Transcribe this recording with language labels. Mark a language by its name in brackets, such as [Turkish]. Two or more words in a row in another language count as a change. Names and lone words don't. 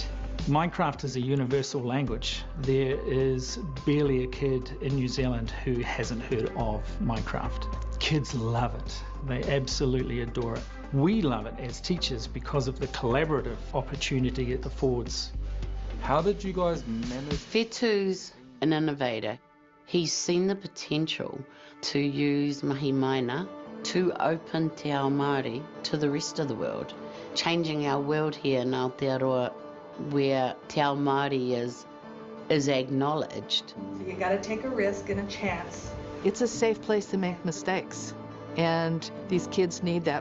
[English] Minecraft is a universal language. There is barely a kid in New Zealand who hasn't heard of Minecraft. Kids love it. They absolutely adore it. We love it as teachers because of the collaborative opportunity it affords. How did you guys manage? Whetu's an innovator. He's seen the potential to use [Māori] mahi maina [English] to open [Māori] Te Ao Māori [English] to the rest of the world, changing our world here in Aotearoa, where [Māori] Te Ao Māori [English] is acknowledged. You gotta take a risk and a chance. It's a safe place to make mistakes, and these kids need that.